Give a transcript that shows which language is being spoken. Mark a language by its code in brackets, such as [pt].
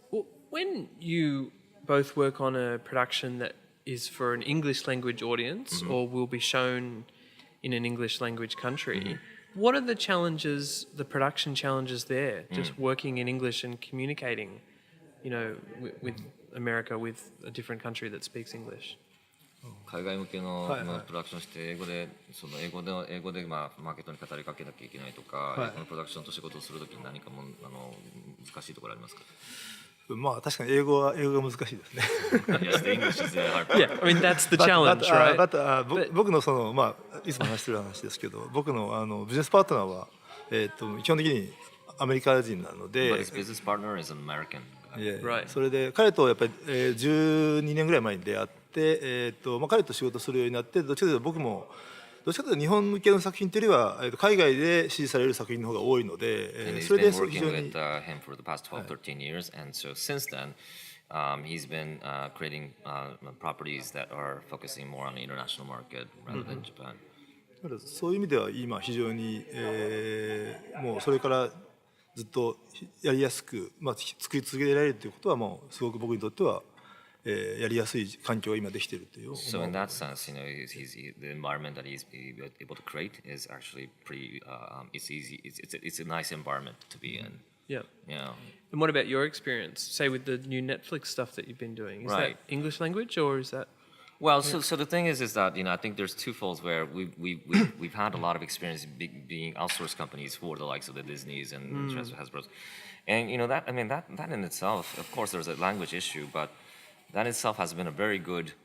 [en] Well, when you both work on a production that is for an English language audience or will be shown in an English language country, what are the challenges, the production challenges there, just working in English and communicating, with America, with a different country that speaks English? [ja] 海外向けのプロダクションして英語でマーケットに語りかけなきゃいけないとか、このプロダクションと仕事をするときに何か難しいところありますか？確かに英語が難しいですね。 [en] Yes, the English is hard. Yeah, I mean that's the challenge, right? [ja] 僕のいつも話してる話ですけど、僕のビジネスパートナーは基本的にアメリカ人なので。 [en] But his business partner is an American. Right. [ja] それで彼とやっぱり12年ぐらい前に出会って、彼と仕事するようになって、どっちかというと僕もどっちかというと日本向けの作品というよりは海外で支持される作品の方が多いので、それで非常に。 [en] him for the past 12, 13 years, and so since then, he's been creating properties that are focusing more on the international market rather than Japan. [ja] そういう意味では今非常に、もうそれからずっとやりやすく、作り続けられるということはもうすごく僕にとっては。やりやすい環境が今できているという。 [en] So in that sense, the environment that he's able to create is actually pretty. It's easy. It's a nice environment to be in. Yeah. Yeah. And what about your experience, say with the new Netflix stuff that you've been doing? Is that English language or is that? Well, so the thing is that I think there's two folds where we've had a lot of experience being outsourced companies for the likes of the Disneys and Hasbros, and that in itself, of course, there's a language issue, but that itself has been a very good